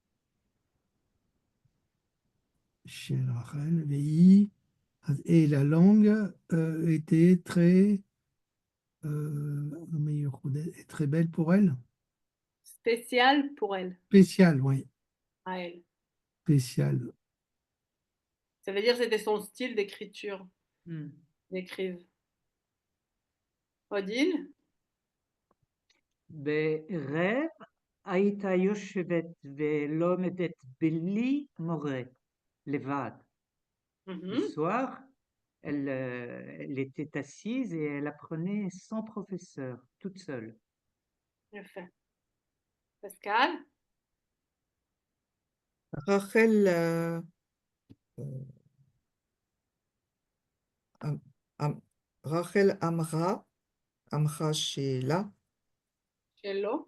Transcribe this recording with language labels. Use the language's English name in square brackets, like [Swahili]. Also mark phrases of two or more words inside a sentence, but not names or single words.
[French] Chez Rachel, Vei, et la langue était très très belle pour elle. Spéciale pour elle. Spéciale, oui. À elle. Spéciale. Ça veut dire que c'était son style d'écriture. d'écrive. Odile? [Hebrew] בערב היית יושבת ולומדת בלי מורה, לבד. [French] Le soir, elle était assise et elle apprenait sans professeur, toute seule. [Hebrew] יפה. פסקל? רחל, אמ- אמ- רחל אמרה שלה, שלו?